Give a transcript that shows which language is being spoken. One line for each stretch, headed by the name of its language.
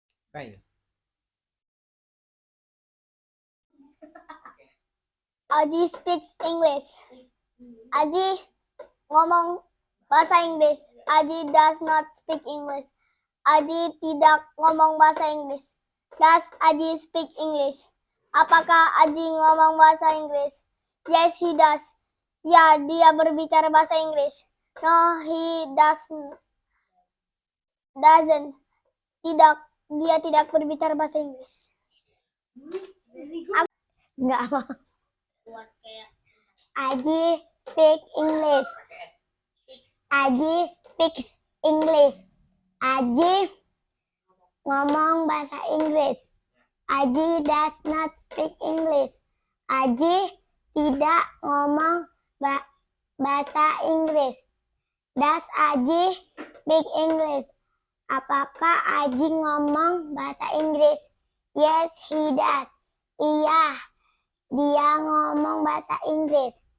English: Oke. Aji speaks English.
Indonesian: Aji ngomong bahasa Inggris.
English: Aji does not speak English.
Indonesian: Aji tidak ngomong bahasa Inggris.
English: Does Aji speak English?
Indonesian: Apakah Aji ngomong bahasa Inggris?
English: Yes, he does.
Indonesian: Ya, dia berbicara bahasa Inggris.
English: No, he doesn't.
Indonesian: Tidak, dia tidak berbicara bahasa Inggris. Enggak apa.
English: Aji speak English. Aji speaks English.
Indonesian: Aji ngomong bahasa Inggris.
English: Aji does not speak English.
Indonesian: Aji tidak ngomong bahasa Inggris.
English: Does Aji speak English?
Indonesian: Apakah Aji ngomong bahasa Inggris?
English: Yes, he does.
Indonesian: Iya, dia ngomong bahasa Inggris.